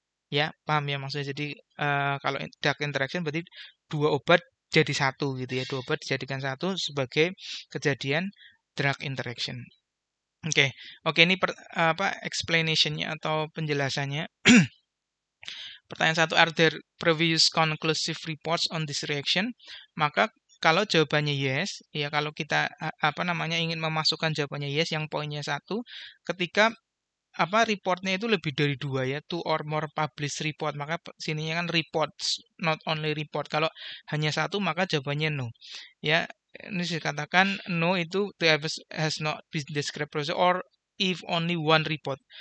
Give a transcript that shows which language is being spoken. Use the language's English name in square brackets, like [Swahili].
[Indonesian] Ya, paham ya maksudnya. Jadi kalau drug interaction berarti dua obat jadi satu gitu ya. Dua obat dijadikan satu sebagai kejadian drug interaction. Oke, ini explanation-nya atau penjelasannya. Pertanyaan satu, [English] are there previous conclusive reports on this reaction? [Indonesian] Maka kalau jawabannya yes, ya kalau kita ingin memasukkan jawabannya yes, yang poinnya satu, ketika reportnya itu lebih dari dua ya, [English] two or more published report, [Indonesian] maka sininya kan reports, [English] not only report. [Indonesian] Kalau hanya satu maka jawabannya no. Ya, ini dikatakan no itu [English] the evidence has not been described or if only one report.